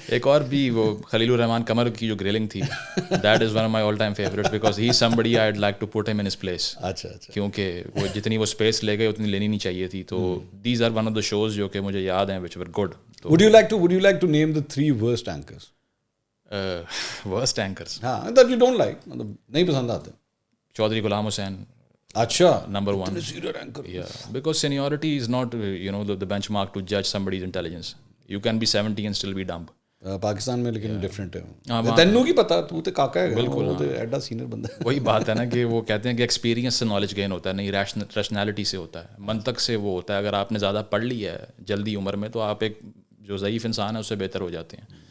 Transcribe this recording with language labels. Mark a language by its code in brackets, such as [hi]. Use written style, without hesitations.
[ur] ایک اور بھی وہ خلیل الرحمان قمر کی جو گریلنگ تھی, [en] That is one of my all time favourite, because he somebody I'd like to put him in his place. [ur] اچھا, کیونکہ وہ جتنی وہ اسپیس لے گئے اتنی لینی نہیں چاہیے تھی, تو [en] these are one of the shows [ur] جو کہ مجھے یاد ہیں [en] which were good. Would you like to name the 3 worst anchors? Worst anchors? [ur] ہاں, [en] that you don't like, [ur] مطلب نہیں پسند آتے. چودھری غلام حسین, اچھا, [en] number 1. Yeah, because seniority is not the benchmark to judge somebody's intelligence. You can be 70 and still be dumb. [ur] Pakistan میں لیکن different ہے, [pa] تینوں کی پتا, تو تے کاکا ہے, [ur] بالکل [pa] ایڈا سینئر بندہ ہے. [ur] وہی بات ہے نا کہ وہ کہتے ہیں کہ ایکسپیرینس سے نالج گین ہوتا ہے, نہیں ریشنالٹی سے ہوتا ہے, منطق سے وہ ہوتا ہے. اگر آپ نے زیادہ پڑھ لی ہے جلدی عمر میں تو آپ ایک جو ضعیف انسان ہے اس سے بہتر ہو جاتے ہیں.